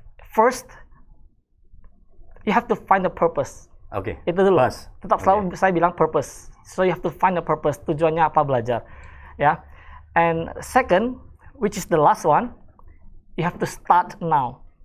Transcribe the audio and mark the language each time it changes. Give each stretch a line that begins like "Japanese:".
English: First, you have to find the purpose.
Indonesian: Oke. Itu dulu. Pas. Tetap selalu saya bilang purpose.
English: So you have to find the purpose.
Indonesian: Tujuannya apa belajar, ya.
English: And second, which is the last one, you have to start now.